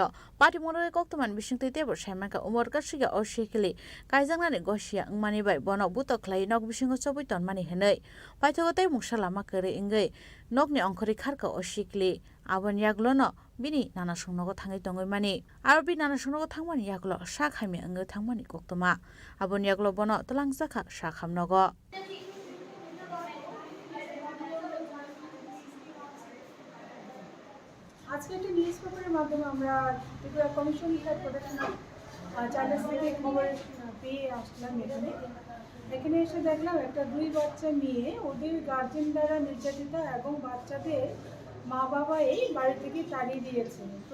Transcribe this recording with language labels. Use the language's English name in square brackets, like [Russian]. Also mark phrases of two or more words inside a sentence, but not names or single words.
[Kok Borok] पाटिमुनो कक्तमानि बिसुंते तेबर साइमानका उमरका सुगे असिकलि गायजांनानि गसिया अंमानि बाय बनो बुतखलाय नग बिसुंगो सबैतन मानि हनै पाइथगते मुसालामा करे इंगै नगनि अंखरि खारका असिकलि आबन यागलोनो बिनि नाना संनगो थाङै दङै मानि आरो बि नाना संनगो थांमानि यागलो साखाइमे अंगै थांमानि कक्तमा आबन यागलो बनो तलांजाखा साखामनगो [Bangla] আজকে একটা [English] news paper's [Bangla] মাধ্যমে আমরা ত্রিপুরা কমিশন ফর প্রোটেকশন অফ চাইল্ডস থেকে খবর পেয়ে আসলাম এখানে এসে দেখলাম একটা 2 বাচ্চা মেয়ে ওদের গার্জেন দ্বারা নির্যাতিত এবং বাচ্চাদের মা বাবা এই বাড়ি থেকে তাড়িয়ে দিয়েছে তো